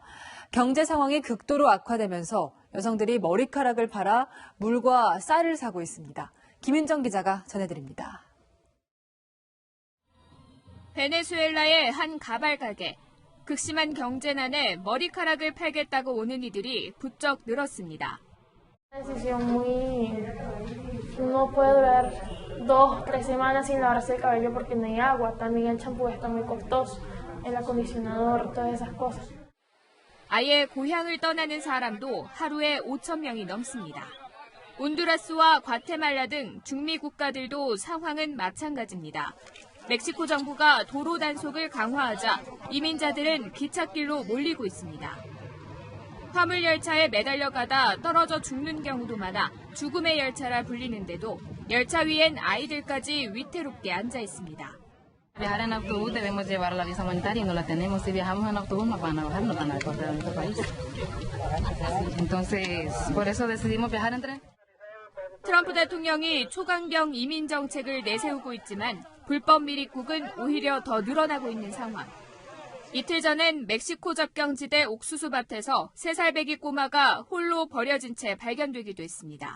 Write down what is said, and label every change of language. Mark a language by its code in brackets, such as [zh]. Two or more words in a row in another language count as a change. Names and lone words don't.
[ko] 경제 상황이 극도로 악화되면서 여성들이 머리카락을 팔아 물과 쌀을 사고 있습니다. 김윤정 기자가 전해드립니다. 베네수엘라의 한 가발 가게. 극심한 경제난에 머리카락을 팔겠다고 오는 이들이 부쩍 늘었습니다. [es] No puede durar 2-3 semanas sin lavarse el cabello porque no hay agua. También el champú está muy costoso, el acondicionador, todas esas cosas. [ko] 아예 고향을 떠나는 사람도 하루에 5천 명이 넘습니다. 온두라스와 과테말라 등 중미 국가들도 상황은 마찬가지입니다. 멕시코 정부가 도로 단속을 강화하자 이민자들은 기찻길로 몰리고 있습니다. 화물 열차에 매달려 가다 떨어져 죽는 경우도 많아 죽음의 열차라 불리는데도 열차 위엔 아이들까지 위태롭게 앉아 있습니다. [es] Viajar en autobús debemos llevar la visa humanitaria y no la tenemos. Si viajamos en autobús nos van a bajar, nos van a deportar a nuestro país. Entonces, por eso decidimos viajar en tren. [ko] 트럼프 대통령이 초강경 이민 정책을 내세우고 있지만 불법 미입국은 오히려 더 늘어나고 있는 상황. 이틀 전엔 멕시코 접경지대 옥수수밭에서 3살 배기 꼬마가 홀로 버려진 채 발견되기도 했습니다.